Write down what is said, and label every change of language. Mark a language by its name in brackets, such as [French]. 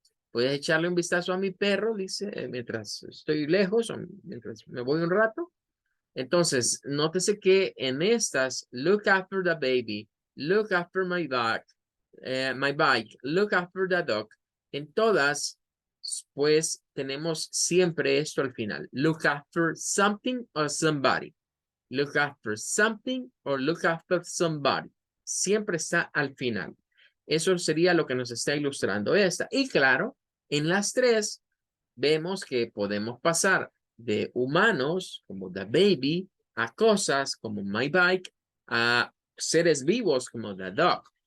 [Spanish] Puedes echarle un vistazo a mi perro, dice, mientras estoy lejos o mientras me voy un rato. Entonces, nótese que en estas, [English] look after the baby, look after my bike, look after the dog. [Spanish] En todas, pues tenemos siempre esto al final. [English] Look after something or somebody. Look after something or look after somebody. [Spanish] Siempre está al final. Eso sería lo que nos está ilustrando esta. Y claro, en las tres vemos que podemos pasar de humanos, como the baby, a cosas como my bike, a seres vivos como the dog.